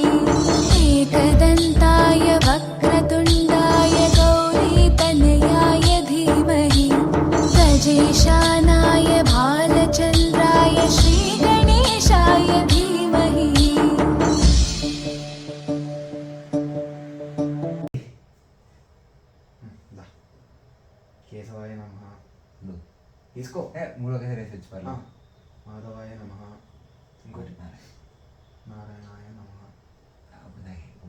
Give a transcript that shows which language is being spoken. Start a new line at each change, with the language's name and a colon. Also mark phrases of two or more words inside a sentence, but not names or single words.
Sanskrit: एकदन्ताय वक्रतुण्डाय गौरीतनयाय धीमहि गजेशानाय भालचन्द्राय श्रीगणेशाय धीमहि. కేశవాయ నమః.
Telugu: తీసుకో. 3 ఒకేసారి వేసి వచ్చి
Sanskrit: మాధవాయ నమః. ఇంకోటి నారాయణాయ నమః.